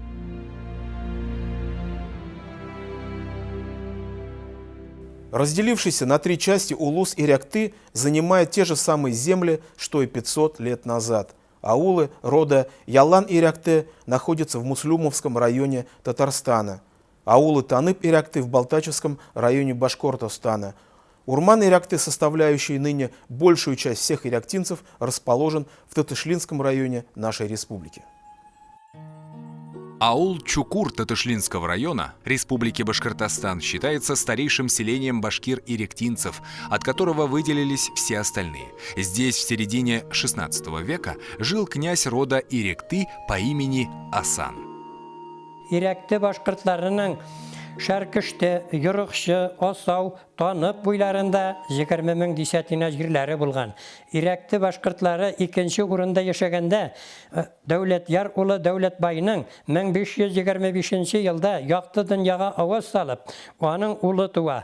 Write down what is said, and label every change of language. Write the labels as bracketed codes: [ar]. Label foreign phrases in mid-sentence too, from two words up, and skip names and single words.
[ru] Разделившийся на три части улус Иректы занимает те же самые земли, что и 500 лет назад. Аулы рода Ялан Иректе находятся в Муслюмовском районе Татарстана. Аулы Танып Иректы в Балтачевском районе Башкортостана. Урман Иректы, составляющий ныне большую часть всех иректинцев, расположен в Тетышлинском районе нашей республики. Аул Чукур Тетышлинского района Республики Башкортостан считается старейшим селением башкир-иректинцев, от которого выделились все остальные. Здесь в середине XVI века жил князь рода Иректы по имени Асан. [tt] Иректы башкортларының Шәркішті, Юрықшы, Осау, Танып буйларында 20 мең десятина җирләре булган. Иректі башкортлары икенче урында яшәгәндә, Дәүләтяр улы Дәүләтбайның 1525 елда якты дөньяга аваз салып, аның улы туа.